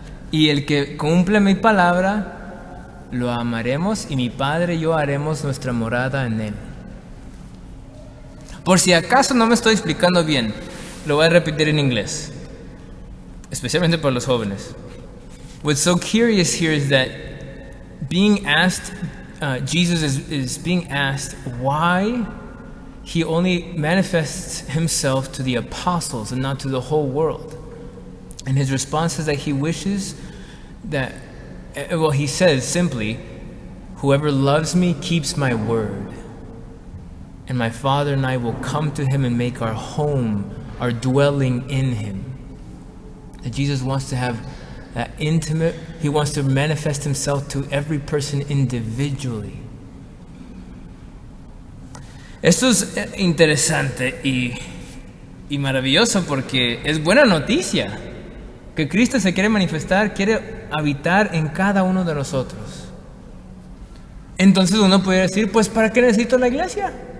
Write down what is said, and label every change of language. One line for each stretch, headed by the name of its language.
Spanish: Y el que cumple mi palabra, lo amaremos, y mi Padre y yo haremos nuestra morada en él. Por si acaso no me estoy explicando bien, lo voy a repetir en inglés, especialmente para los jóvenes.
English: What's so curious here is that being asked, Jesus is being asked why he only manifests himself to the apostles and not to the whole world. And his response is that he wishes that, he says simply, whoever loves me keeps my word. And my Father and I will come to him and make our home, our dwelling in him. That Jesus wants to have that intimate, he wants to manifest himself to every person individually.
Spanish: Esto es interesante y maravilloso, porque es buena noticia que Cristo se quiere manifestar, quiere habitar en cada uno de nosotros. Entonces uno puede decir: pues ¿para qué necesito la iglesia?